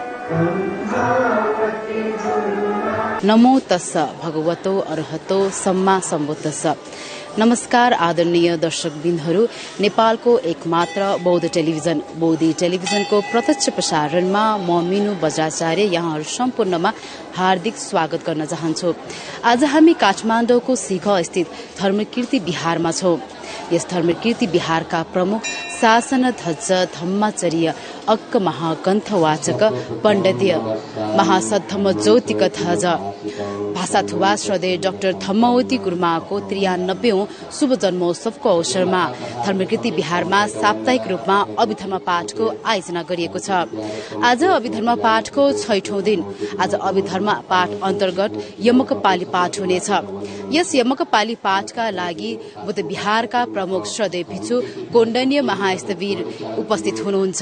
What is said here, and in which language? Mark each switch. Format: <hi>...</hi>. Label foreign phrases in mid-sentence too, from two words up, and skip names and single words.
<pi>नमो तस्स भगवतो अर्हतो सम्मा सम्बुद्धस्स।</pi> <ne>नमस्कार आदरणीय दर्शकबिन्दहरू, नेपालको एकमात्र बौद्ध टेलिभिजन बौद्धी टेलिभिजनको प्रत्यक्ष प्रसारणमा म मिनु बज्राचार्य यहाँहरू सम्पूर्णमा हार्दिक स्वागत गर्न चाहन्छु। आज हामी काठमाडौँको सिंह स्थित धर्मकीर्ति विहारमा छौं। यस धर्मकीर्ति विहारका प्रमुख शासनध्वज धम्माचार्य अक्क महाग्रन्थवाचक पण्डितीय महासद्धम्म ज्योतिक ध्वज भाषाथुवा श्रद्धेय डाक्टर धम्मावती गुरुमाको 93औं शुभ जन्मोत्सवको अवसरमा धर्मकीर्ति विहारमा साप्ताहिक रूपमा अभिधर्म पाठको आयोजना गरिएको छ। आज अभिधर्म पाठको 6औं दिन। आज अभिधर्म पाठ अन्तर्गत यमक पाली पाठ हुनेछ। यस यमक पाली पाठका लागि बुद्ध विहारका प्रमुख श्रद्धेय भिक्षु कोण्डन्य महास्थवीर उपस्थित हुनुहुन्छ।</ne>